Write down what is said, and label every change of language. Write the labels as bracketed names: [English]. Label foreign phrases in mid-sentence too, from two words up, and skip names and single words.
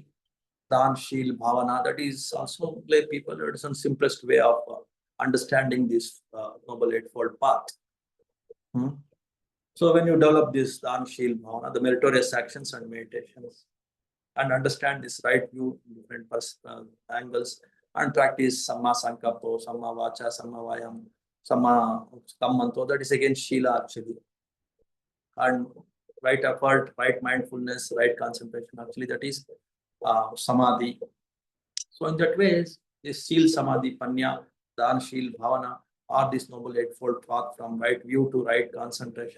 [Pali] Dāna, Shīla, Bhavana, [English] that is also lay people, it is some simplest way of understanding this noble eightfold path. So when you develop this [Pali] Dāna, Shīla, Bhavana, [English] the meritorious actions and meditations, and understand this right view in different angles, and practice [Pali] samma sankappo, samma vacha, samma vayam, samma kammanto, [English] that is again Shīla actually. And right effort, right mindfulness, right concentration, actually that is samadhi. So in that way, this [Pali] Shīla, Samadhi, Panya, Dāna, Shīla, Bhavana [English] are this noble eightfold path from right view to right concentration.